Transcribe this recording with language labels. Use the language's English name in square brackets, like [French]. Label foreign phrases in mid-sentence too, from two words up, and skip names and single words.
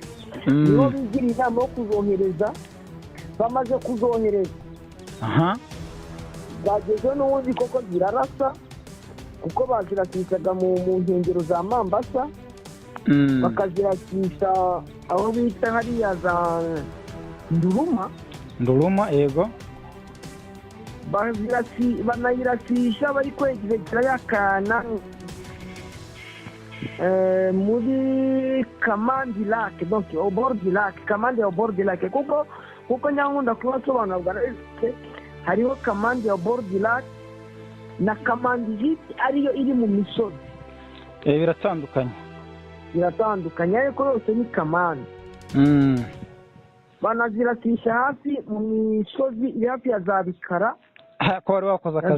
[Kinyarwanda] Nibo bigira inama yo kuzohereza, bamaze kuzohereza bageze n'ubundi koko zirarasa, kuko bazirasishaga mu nkengero za Mambasa, bakazirasisha aho bita hariya za Nduruma yego, banayirasisha bari kwegereza yakana muri Kamandi Lake, [French] donc au bord du lac, [Kinyarwanda] Kamandi [French] au bord du lac, [Kinyarwanda] kuko nyankunda kubasobanura bwa hariho Kamandi [French] au bord du lac [Kinyarwanda] na Kamandi hit ariyo iri mu misozi. Biratandukanye ariko yose ni Kamandi. Banazirasisha hafi mu misozi iri hafi ya za Bikara, ko bari bakoze akazi